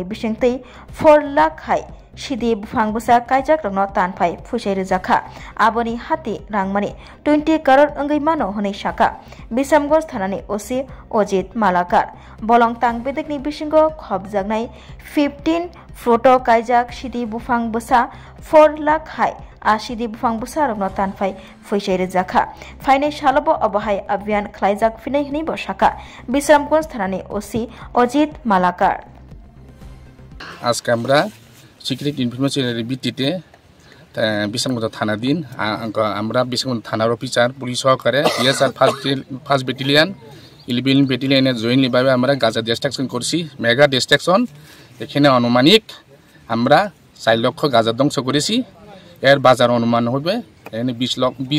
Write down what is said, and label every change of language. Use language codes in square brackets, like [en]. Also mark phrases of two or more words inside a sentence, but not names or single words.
[trp] Bishingtei 4 lakh hai Shidi Bhangbusa Kaijak Rogno Tanfai Pushirjaka Aboni Hati Rangmani 20 crore Angai Mano Hone Shaka Bisramgons Thanani OC Ojit Malakar Bolong Tang Bedekni Bishingo Khobjagnai 15 photo Kaijak Shidi Bhangbusa 4 lakh hai Shidi Bhangbusa Rogno Tanfai Pushirjaka Faine Shalobo Abahai Avian Klaijak Finai Hni Boshaka Bisramgons Thanani OC Ojit Malakar [bn] আজকে আমরা [en] secret information [bn] ভিত্তিতে বিশালগঞ্জ থানাধীন আমরা বিশালগঞ্জ থানার [en] officer police [bn] সহকারে [en] TSR first battalion [bn] 11 ব্যাটালিয়নের জয়েন্টলিভাবে আমরা গাঁজা ডিস্ট্রাকশন করছি [en] mega destruction [bn] এখানে আনুমানিক আমরা 4 লক্ষ গাঁজা ধ্বংস করেছি এর বাজার অনুমান হবে 20